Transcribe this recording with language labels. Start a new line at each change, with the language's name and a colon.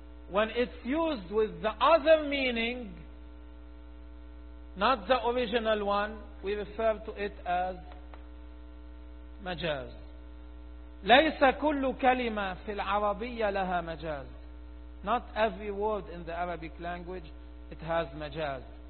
English: When it's used with the other meaning, not the original one, we refer to it as مجاز.
Arabic: ليس كل كلمة في العربية لها مجاز.
English: Not every word in the Arabic language, it has مجاز.